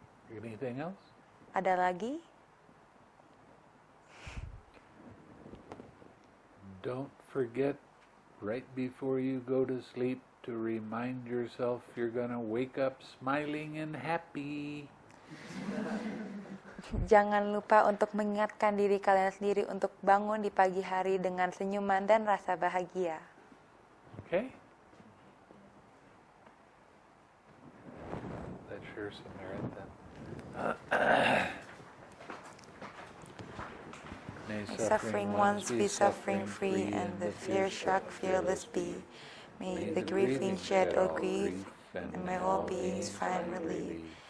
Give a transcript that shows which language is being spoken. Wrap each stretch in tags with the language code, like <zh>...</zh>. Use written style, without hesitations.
<en>Anything else?</en> <id>Ada lagi?</id> <en>Don't forget, right before you go to sleep, to remind yourself you're going to wake up smiling and happy.</en> <id>Jangan lupa untuk mengingatkan diri kalian sendiri untuk bangun di pagi hari dengan senyuman dan rasa bahagia.</id> <en>Okay? Let's share some merit then. May Suffering ones be suffering free, and the fear-struck fearless be. May the grieving shed all grief, and may all beings find relief.</en>